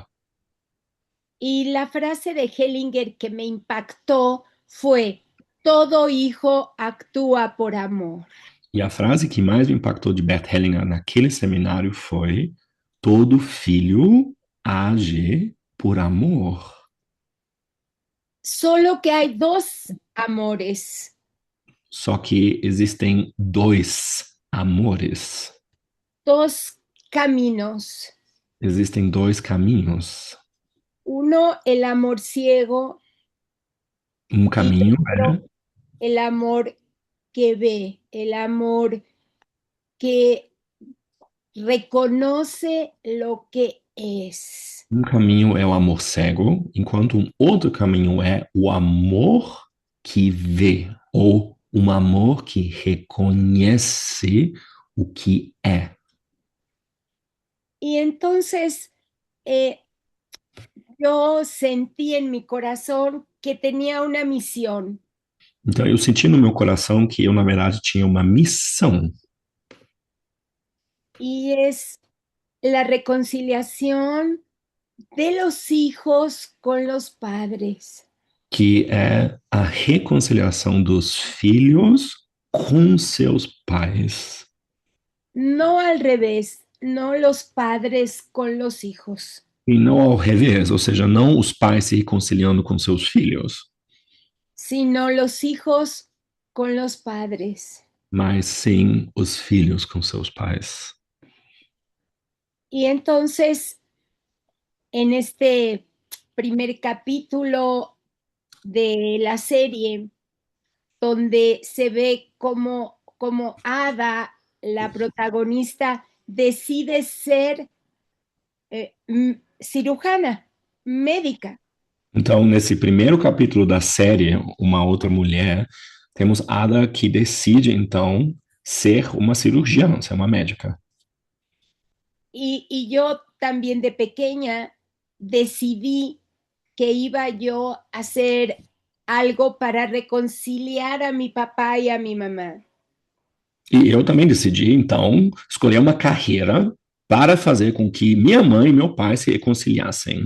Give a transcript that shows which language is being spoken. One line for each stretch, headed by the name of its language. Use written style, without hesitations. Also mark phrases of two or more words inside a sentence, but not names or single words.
Spanish: Y la frase de Hellinger que me impactó fue: todo hijo actúa por amor.
Portuguese: E a frase que mais me impactou de Bert Hellinger naquele seminário foi: todo filho age por amor.
Spanish: Solo que hay dos amores.
Portuguese: Só que existem dois amores.
Spanish: Dos caminos.
Portuguese: Existem dois caminhos.
Spanish: Uno, el amor ciego.
Portuguese: Um caminho é
Spanish: El amor que ve, el amor que reconoce lo que es.
Portuguese: um caminho é o amor cego, enquanto um outro caminho é o amor que vê, ou um amor que reconhece o que é.
Spanish: Y entonces yo sentí en mi corazón que tenía una misión.
Portuguese: Então eu senti no meu coração que eu, na verdade, tinha uma missão.
Spanish: Y es la reconciliación de los hijos con los padres.
Portuguese: Que é a reconciliação dos filhos com seus pais.
Spanish: No al revés, no los padres con los hijos.
Portuguese: E não ao revés, ou seja, não os pais se reconciliando com seus filhos,
Spanish: Sino los hijos con los padres.
Portuguese: mas sim os filhos com seus pais.
Spanish: Y entonces, en este primer capítulo de la serie, donde se ve como Ada, la protagonista, decide ser cirujana, médica.
Portuguese: Então, nesse primeiro capítulo da série, Uma Outra Mulher, temos Ada que decide, então, ser uma cirurgiã, ser uma médica.
Spanish: Y yo también de pequeña decidí que iba yo a hacer algo para reconciliar a mi papá y a mi mamá.
Portuguese: E eu também decidi, então, escolher uma carreira para fazer com que minha mãe e meu pai se reconciliassem,